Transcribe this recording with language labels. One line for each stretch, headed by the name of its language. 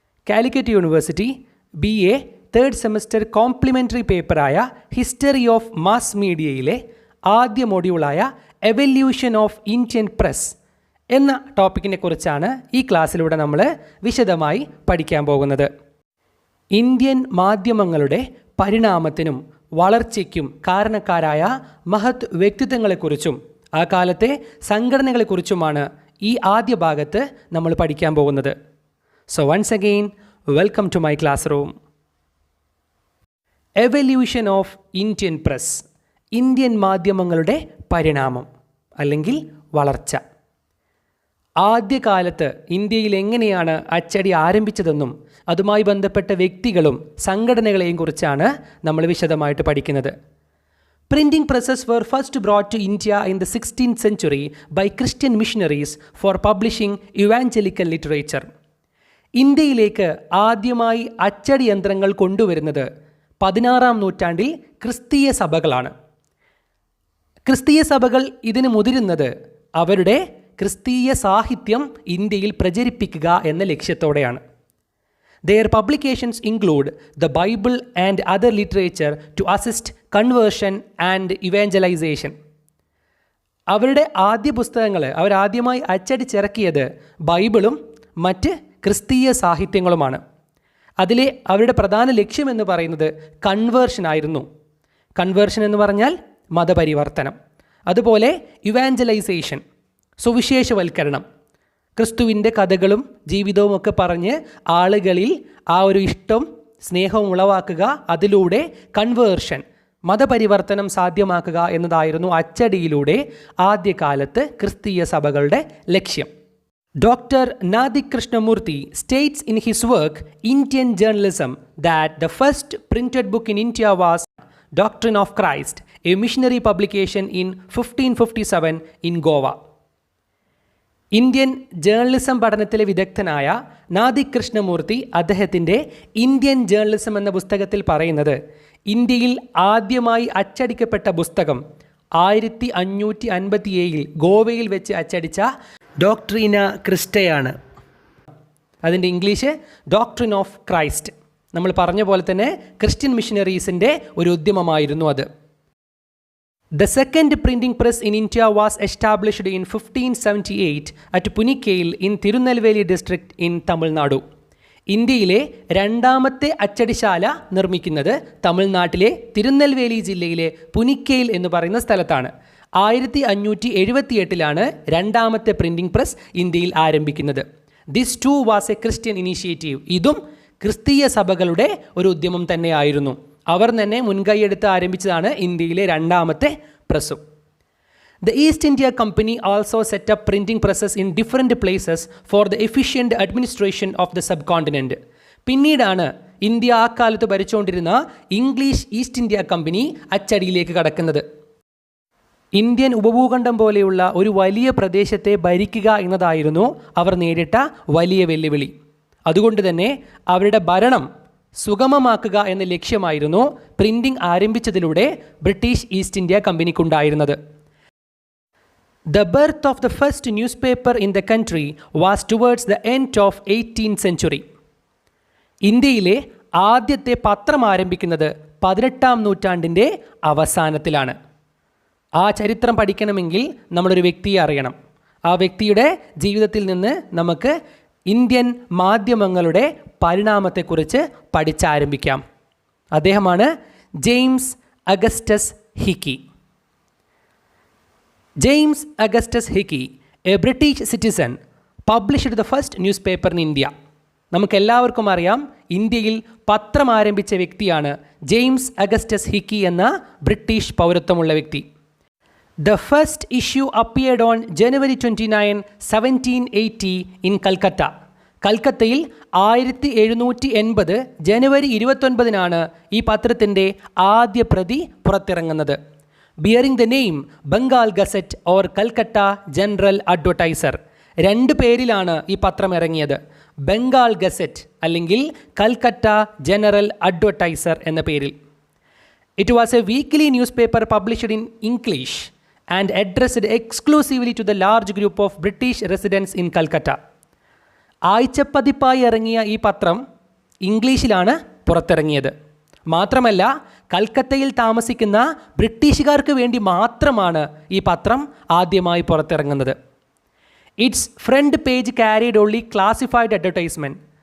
Malayalam: Calicut University BA third semester complimentary paper ആയ History of Mass Media യിലെ ആദ്യ മൊഡ്യൂളായ Evolution of Indian Press എന്ന ടോപ്പിക്കിനെ കുറിച്ചാണ് ഈ ക്ലാസ്സിലൂടെ നമ്മൾ വിശദമായി പഠിക്കാൻ പോകുന്നത്. ഇന്ത്യൻ മാധ്യമങ്ങളുടെ പരിണാമത്തിനും വളർച്ചയ്ക്കും കാരണക്കാരായ മഹത് വ്യക്തിത്വങ്ങളെക്കുറിച്ചും ആ കാലത്തെ സംഘടനകളെക്കുറിച്ചുമാണ് ഈ ആദ്യ ഭാഗത്ത് നമ്മൾ പഠിക്കാൻ പോകുന്നത്.
English: So once again welcome to my class room. Evolution of Indian press,
Malayalam: Indian മാധ്യമങ്ങളുടെ പരിണാമം അല്ലെങ്കിൽ വളർച്ച. ആദ്യകാലത്ത് ഇന്ത്യയിൽ എങ്ങനെയാണ് അച്ചടി ആരംഭിച്ചതെന്നും അതുമായി ബന്ധപ്പെട്ട വ്യക്തികളും സംഘടനകളെയും കുറിച്ചാണ് നമ്മൾ വിശദമായിട്ട് പഠിക്കുന്നത്.
English: Printing presses were first brought to India in the 16th century by Christian missionaries for publishing evangelical literature.
Malayalam: ഇന്ത്യയിലേക്ക് ആദ്യമായി അച്ചടി യന്ത്രങ്ങൾ കൊണ്ടുവരുന്നത് 16-ാം നൂറ്റാണ്ടിൽ ക്രിസ്തീയ സഭകളാണ്. ക്രിസ്തീയ സഭകൾ ഇതിന് മുതിരുന്നത് അവരുടെ ക്രിസ്തീയ സാഹിത്യം ഇന്ത്യയിൽ പ്രചരിപ്പിക്കുക എന്ന ലക്ഷ്യത്തോടെയാണ്.
English: Their publications include the Bible and other literature to assist conversion and evangelization.
Malayalam: അവരുടെ ആദ്യ പുസ്തകങ്ങൾ അവരാദ്യമായി അച്ചടിച്ചിറക്കിയത് ബൈബിളും മറ്റ് ക്രിസ്തീയ സാഹിത്യങ്ങളുമാണ്. അതിലെ അവരുടെ പ്രധാന ലക്ഷ്യമെന്ന് പറയുന്നത് കൺവേർഷൻ ആയിരുന്നു. കൺവേർഷൻ എന്ന് പറഞ്ഞാൽ മതപരിവർത്തനം. അതുപോലെ ഇവാഞ്ചലൈസേഷൻ, സുവിശേഷവൽക്കരണം, ക്രിസ്തുവിൻ്റെ കഥകളും ജീവിതവും ഒക്കെ പറഞ്ഞ് ആളുകളിൽ ആ ഒരു ഇഷ്ടം സ്നേഹവും ഉളവാക്കുക, അതിലൂടെ കൺവേർഷൻ മതപരിവർത്തനം സാധ്യമാക്കുക എന്നതായിരുന്നു അച്ചടിയിലൂടെ ആദ്യകാലത്ത് ക്രിസ്തീയ സഭകളുടെ ലക്ഷ്യം.
English: Doctor Nadig Krishnamurthy states in his work Indian Journalism that the first printed book in India was Doctrine of Christ, a missionary publication in 1557 in Goa.
Malayalam: Indian journalism പഠനത്തിലെ വിദഗ്ധനായ നാദിക് കൃഷ്ണമൂർത്തി അദ്ദേഹത്തിൻ്റെ ഇന്ത്യൻ ജേർണലിസം എന്ന പുസ്തകത്തിൽ പറയുന്നത് ഇന്ത്യയിൽ ആദ്യമായി അച്ചടിക്കപ്പെട്ട പുസ്തകം 1557 ഗോവയിൽ വെച്ച് അച്ചടിച്ച ഡോക്ട്രീന ക്രിസ്റ്റയാണ്. അതിൻ്റെ ഇംഗ്ലീഷ് ഡോക്ട്രിൻ ഓഫ് ക്രൈസ്റ്റ്. നമ്മൾ പറഞ്ഞ പോലെ തന്നെ ക്രിസ്ത്യൻ മിഷനറീസിൻ്റെ ഒരു ഉദ്യമമായിരുന്നു അത്.
English: The second printing press in India was established in 1578 at Punikkail in Tirunelveli district in Tamil Nadu.
Malayalam: ഇന്ത്യയിലെ രണ്ടാമത്തെ അച്ചടിശാല നിർമ്മിക്കുന്നത് തമിഴ്നാട്ടിലെ തിരുനെൽവേലി ജില്ലയിലെ പുനിക്കയിൽ എന്ന് പറയുന്ന സ്ഥലത്താണ്. 1578 രണ്ടാമത്തെ പ്രിൻറ്റിംഗ് പ്രസ് ഇന്ത്യയിൽ ആരംഭിക്കുന്നത്.
English: This too was a Christian initiative.
Malayalam: ഇതും ക്രിസ്തീയ സഭകളുടെ ഒരു ഉദ്യമം തന്നെയായിരുന്നു. അവർ തന്നെ മുൻകൈയെടുത്ത് ആരംഭിച്ചതാണ് ഇന്ത്യയിലെ രണ്ടാമത്തെ പ്രസ്സും.
English: The East India Company also set up printing presses in different places for the efficient administration of the subcontinent.
Malayalam: പിന്നീടാണ് ഇന്ത്യ ആ കാലത്ത് ഭരിച്ചുകൊണ്ടിരുന്ന ഇംഗ്ലീഷ് ഈസ്റ്റ് ഇന്ത്യ കമ്പനി അച്ചടിയിലേക്ക് കടക്കുന്നത്. ഇന്ത്യൻ ഉപഭൂഖണ്ഡം പോലെയുള്ള ഒരു വലിയ പ്രദേശത്തെ ഭരിക്കുക എന്നതായിരുന്നു അവർ നേരിട്ട വലിയ വെല്ലുവിളി. അതുകൊണ്ട് തന്നെ അവരുടെ ഭരണം സുഗമമാക്കുക എന്ന ലക്ഷ്യമായിരുന്നു printing ആരംഭിച്ചതിലൂടെ British east India കമ്പനിക്കുണ്ടായിരുന്നത്.
English: The birth of the first newspaper in the country was towards the end of 18th century.
Malayalam: ഇന്ത്യയിലെ ആദ്യത്തെ പത്രം ആരംഭിക്കുന്നത് 18-ാം നൂറ്റാണ്ടിൻ്റെ അവസാനത്തിലാണ്. ആ ചരിത്രം പഠിക്കണമെങ്കിൽ നമ്മളൊരു വ്യക്തിയെ അറിയണം. ആ വ്യക്തിയുടെ ജീവിതത്തിൽ നിന്ന് നമുക്ക് ഇന്ത്യൻ മാധ്യമങ്ങളുടെ പരിണാമത്തെക്കുറിച്ച് പഠിച്ചാരംഭിക്കാം. അദ്ദേഹമാണ് James Augustus hiki.
English: James Augustus Hicky, a British citizen, published the first newspaper in India.
Malayalam: നമുക്കെല്ലാവർക്കും അറിയാം, ഇന്ത്യയിൽ പത്രം ആരംഭിച്ച വ്യക്തിയാണ് ജെയിംസ് അഗസ്റ്റസ് ഹിക്കി എന്ന ബ്രിട്ടീഷ് പൗരത്വമുള്ള വ്യക്തി.
English: The first issue appeared on January 29, 1780 in Calcutta.
Malayalam: കൽക്കത്തയിൽ 1780 ജനുവരി 29 ഈ പത്രത്തിൻ്റെ ആദ്യ പ്രതി പുറത്തിറങ്ങുന്നത്.
English: Bearing the name Bengal gazette or Calcutta general advertiser.
Malayalam: 2 പേരിലാണ് ഈ പത്രം ഇറങ്ങിയത്. ബംഗാൾ ഗസറ്റ് അല്ലെങ്കിൽ കൽക്കട്ട ജനറൽ അഡ്വർടൈസർ എന്ന പേരിൽ.
English: It was a weekly newspaper published in English and addressed exclusively to the large group of British residents in Calcutta.
Malayalam: ആഴ്ചപ്പതിപ്പായി ഇറങ്ങിയ ഈ പത്രം ഇംഗ്ലീഷിലാണ് പുറത്തിറങ്ങിയത്. മാത്രമല്ല കൽക്കത്തയിൽ താമസിക്കുന്ന ബ്രിട്ടീഷുകാർക്ക് വേണ്ടി മാത്രമാണ് ഈ പത്രം ആദ്യമായി പുറത്തിറങ്ങുന്നത്.
English: Its front page carried only classified advertisement.